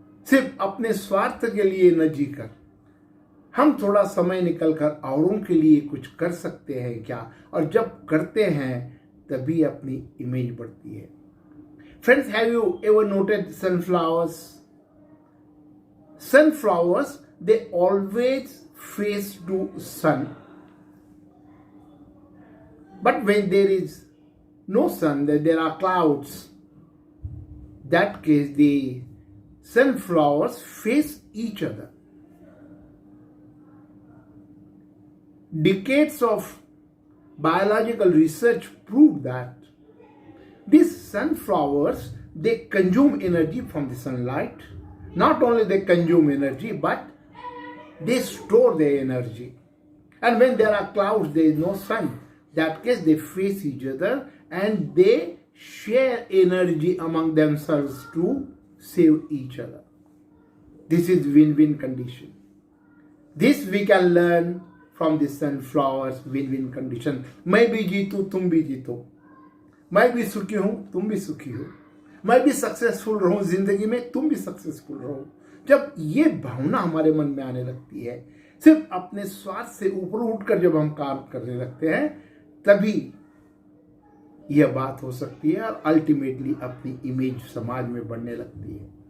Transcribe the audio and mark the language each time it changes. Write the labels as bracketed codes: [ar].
[hi] सिर्फ अपने स्वार्थ के लिए न जीकर हम थोड़ा समय निकलकर औरों के लिए कुछ कर सकते हैं क्या, और जब करते हैं तभी अपनी इमेज बढ़ती है। [en] Friends, have you ever noted sunflowers? Sunflowers, they always face to sun. But when there is no sun, there are clouds. That case, the sunflowers face each other. Decades of biological research prove that these sunflowers, they consume energy from the sunlight. Not only they consume energy, but they store their energy. And when there are clouds, there is no sun. That case, they face each other and they share energy among themselves to save each other. This is win-win condition. This we can learn from the sunflowers win-win condition. [hi] मैं भी जीतूं, तुम भी जीतो। मैं भी सुखी हूं, तुम भी सुखी हो, मैं भी सक्सेसफुल रहूं जिंदगी में, तुम भी सक्सेसफुल रहो। जब ये भावना हमारे मन में आने लगती है, सिर्फ अपने स्वार्थ से ऊपर उठकर जब हम काम करने लगते हैं, तभी यह बात हो सकती है और अल्टीमेटली अपनी इमेज समाज में बढ़ने लगती है।